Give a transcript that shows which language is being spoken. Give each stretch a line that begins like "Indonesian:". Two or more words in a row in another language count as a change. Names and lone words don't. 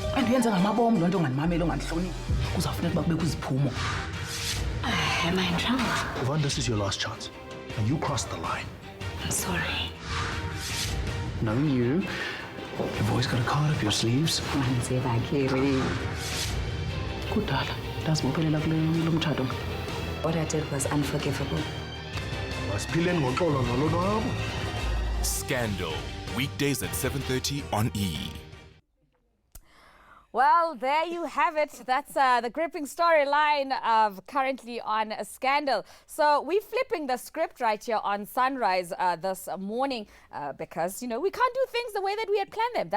Xhosa: uyenza ngamabomu lonto nganimamela onganihloniphi kuzafuneka ukuba kubekho iziphumo.
English: Am I in trouble? Yvonne, this is your last chance. And you crossed the line. I'm sorry. Knowing you, you've always got a card up your sleeves.
Xhosa: Kudala ndazibophelela kule mtshato.
English: What I did was unforgivable.
Xhosa: Masiphileni ngoxolo nolonwabo.
English: Scandal, weekdays at 7:30 on E! Well, there you have it. That's the gripping storyline of currently on a Scandal. So we're flipping the script right here on Sunrise this morning because, you know, we can't do things the way that we had planned them.